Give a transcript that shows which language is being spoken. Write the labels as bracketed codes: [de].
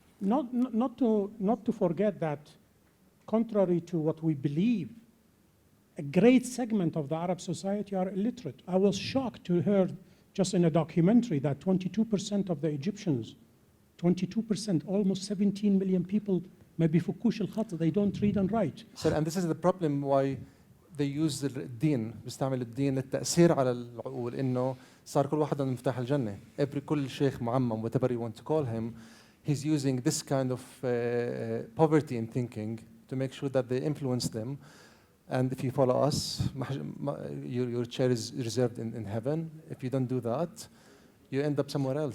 [en] Not to forget that, contrary to what we believe, a great segment of the Arab society are illiterate. I was shocked to hear just in a documentary that 22% of the Egyptians, 22%, almost 17 million people, maybe [ar] فكوش الخط, [en] they don't read and write. Sir, and this is the problem why they use [ar] الدين, بيستعمل الدين للتأثير على العقول, إنه صار كل واحد عنده مفتاح الجنة. كل شيخ معمم, [en] whatever you want to call him, he's using this kind of poverty in thinking to make sure that they influence them. And if you follow us, your chair is reserved in heaven. If you don't do that, you end up somewhere else.